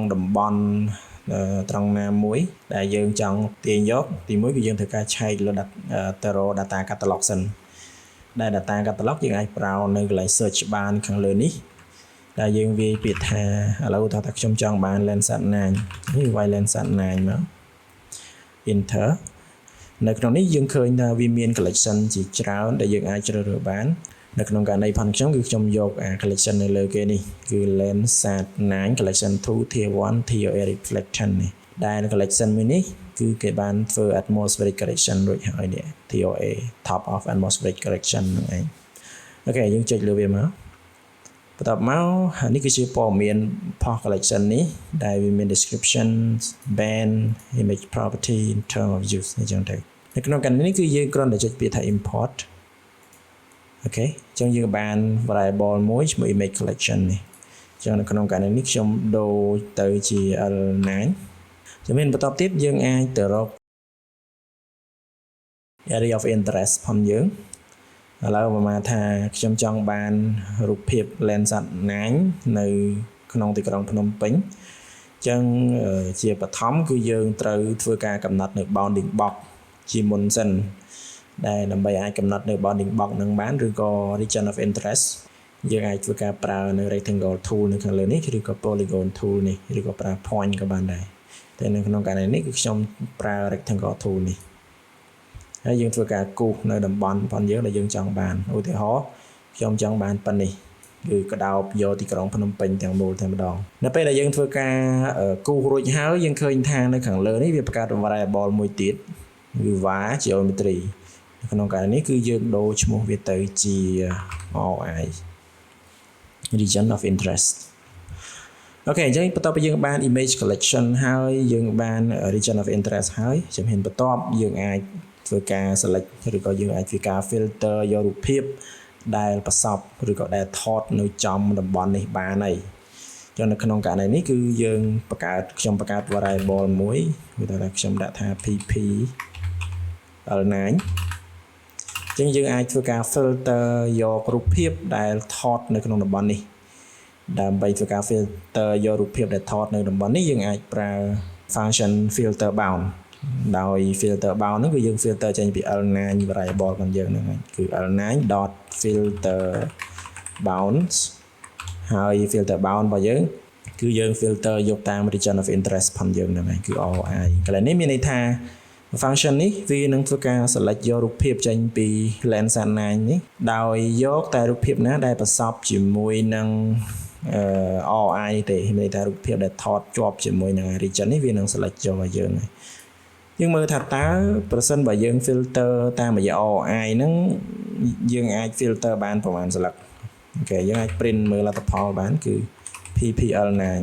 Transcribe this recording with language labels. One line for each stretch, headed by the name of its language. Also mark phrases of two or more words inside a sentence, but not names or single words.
Khmer: តំបន់ត្រង់ណាមួយដែលយើងចង់ទាញយកទីមួយគឺយើងត្រូវការឆែកលើទៅរក
English: data catalog
Khmer: សិនដែល
English: data catalog
Khmer: យើងអាចប្រើនៅកន្លែង search បានខាងលើនេះដែលយើងវាយពាក្យថា ឥឡូវថាខ្ញុំចង់បាន Landsat 9នេះវាយ Landsat 9មក enter នៅក្នុងនេះយើងឃើញថាវាមាន collection ជាច្រើនដែលយើងអាចជ្រើសរើសបាននៅក្នុងករណីផងខ្ញុំគឺខ្ញុំ យក collection នៅលើគេនេះគឺ Landsat 9 collection 2 tier 1 TOA reflection នេះដែល collection មួយនេះគឺគេបានធ្វើ
English: atmospheric correction
Khmer: រួចហើយនេះ
English: TOA top of atmospheric correction
Khmer: ហ្នឹងឯងអូខេយើងចុចលើវាមកបន្ទាប់មកនេះគឺជាព័ត៌មាន
English: post collection
Khmer: នេះដែលវាមាន
English: description band image property in term of use
Khmer: អញ្ចឹងទៅនៅក្នុងករណីនេះគឺយើងគ្រាន់តែចុចពាក្យថា import អូខេអញ្ចឹងយើងបាន variable មួយឈ្មោះ
English: image collection
Khmer: នេះអញ្ចឹងនៅក្នុងករណីនេះខ្ញុំដូរទៅជា L9 ជំនាញបន្តទៀតយើងអាចទៅរក
English: area of interest
Khmer: ផងយើងឥឡូវប្រហែលថាខ្ញុំចង់បានរូបភាព Landsat 9នៅក្នុងទីក្រុងភ្នំពេញអញ្ចឹងជាបឋមគឺយើងត្រូវធ្វើការកំណត់នៅ
English: bounding box
Khmer: ជា មុនសិនដែលដើម្បីអាចកំណត់នៅ
English: bounding box
Khmer: នឹងបានឬក៏
English: region of interest
Khmer: យើងអាចធ្វើការប្រើនៅ
English: rectangle tool
Khmer: នៅខាងលើនេះឬ ក៏
English: polygon tool
Khmer: នេះឬក៏ប្រើ point ក៏បានដែរតែនៅក្នុងករណីនេះគឺខ្ញុំប្រើ
English: rectangle tool
Khmer: នេះហើយយើងធ្វើការគូសនៅតំបន់ផងយើងដែលយើងចង់បានឧទាហរណ៍ខ្ញុំចង់បានប៉ុណ្នេះគឺកដោបយកទីក្រុងភ្នំពេញទាំងមូលតែម្ដងនៅពេលដែលយើងធ្វើការគូសរួចហើយយើងឃើញថានៅខាងលើនេះវាបង្កើត variable មួយទៀតគឺ
English: var geometry
Khmer: នៅក្នុងករណីនេះគឺយើងដូរឈ្មោះវាទៅជា RI
English: region of interest
Khmer: អូខេអញ្ចឹងបន្ទាប់ពីយើងបាន
English: image collection
Khmer: ហើយយើងបាន
English: region of interest
Khmer: ហើយជំហានបន្ទាប់យើងអាចធ្វើការ select ឬក៏យើងអាចធ្វើការ filter យករូបភាពដែលប្រសពឬក៏ដែលថតនៅចំតំបន់នេះបានហើយចឹងនៅក្នុងករណីនេះគឺយើងខ្ញុំបង្កើត variable មួយគឺថាខ្ញុំដាក់ថា pp l9 ចឹងយើងអាចធ្វើការ filter យករូបភាពដែលថតនៅក្នុងតំបន់នេះដើម្បីធ្វើការ filter យករូបភាព ដែលថតនៅតំបន់នេះយើងអាចប្រើ
English: function filter bound
Khmer: ដោយ
English: filter bound
Khmer: ហ្នឹងគឺយើង filter ចេញពី L9 variable របស់យើងហ្នឹងគឺ
English: L9.filter bounds
Khmer: ហើយ
English: filter bound
Khmer: របស់យើងគឺយើង filter យកតាម
English: region of interest
Khmer: ផងយើងហ្នឹងគឺ RI កន្លែងនេះមានន័យថា function នេះវានឹងធ្វើការ select យករូបភាពចេញពី Landsat 9 នេះដោយយកតែរូបភាពណាដែលប្រសពជាមួយនឹង RI ទេមានន័យថារូបភាពដែលថតជាប់ជាមួយនឹង region នេះវានឹង select យកឲ្យយើងហើយយើងមើលថាតើប្រសិនបើយើង filter តាមរយៈ RI ហ្នឹងយើងអាច filter បានប្រហែលស្លឹកអូខេយើងអាច print មើលលទ្ធផលបានគឺ PPL9